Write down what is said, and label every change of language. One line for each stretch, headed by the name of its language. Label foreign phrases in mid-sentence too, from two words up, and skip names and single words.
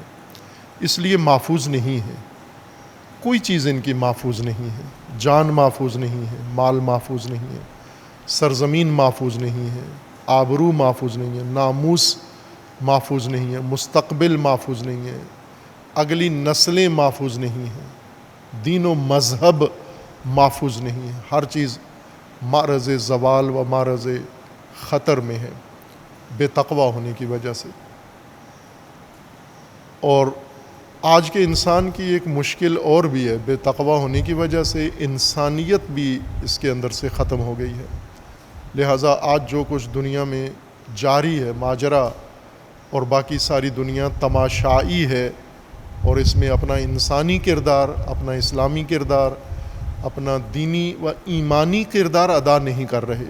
Urdu: ہیں، اس لیے محفوظ نہیں ہے، کوئی چیز ان کی محفوظ نہیں ہے، جان محفوظ نہیں ہے، مال محفوظ نہیں ہے، سرزمین محفوظ نہیں ہے، آبرو محفوظ نہیں ہے، ناموس محفوظ نہیں ہے، مستقبل محفوظ نہیں ہے، اگلی نسلیں محفوظ نہیں ہیں، دین و مذہب محفوظ نہیں ہے، ہر چیز معرض زوال و معرض خطر میں ہے بے تقوی ہونے کی وجہ سے۔ اور آج کے انسان کی ایک مشکل اور بھی ہے، بے تقوی ہونے کی وجہ سے انسانیت بھی اس کے اندر سے ختم ہو گئی ہے۔ لہٰذا آج جو کچھ دنیا میں جاری ہے ماجرا، اور باقی ساری دنیا تماشائی ہے، اور اس میں اپنا انسانی کردار، اپنا اسلامی کردار، اپنا دینی و ایمانی کردار ادا نہیں کر رہے۔